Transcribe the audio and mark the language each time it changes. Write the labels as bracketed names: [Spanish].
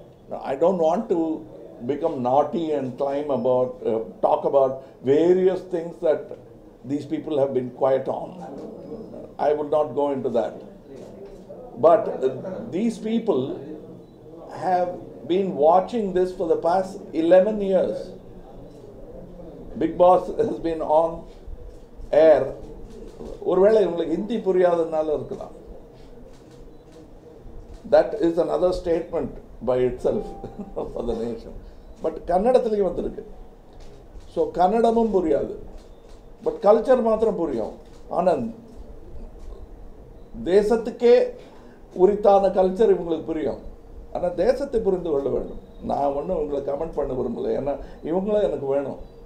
[English] No, I don't want to become naughty and talk about various things that these people have been quiet on. I will not go into that. But these people have been watching this for the past 11 years. Bigg Boss has been on air. [Tamil] ஒருவேளை உங்களுக்கு ஹிந்தி புரியாதனால இருக்கலாம். [English] That is another statement by itself for the nation. [Tamil] But கன்னடத்திலேயும் வந்திருக்கு. So கன்னடமும் புரியாது, but culture மாத்திரம் புரியும். ஆனால் தேசத்துக்கே உரித்தான culture இவங்களுக்கு புரியும். ஆனால் தேசத்தை புரிந்து கொள்ள வேண்டும். நான் ஒன்றும் உங்களை கமெண்ட் பண்ண விரும்பலை. ஏன்னா இவங்களும் எனக்கு வேணும்.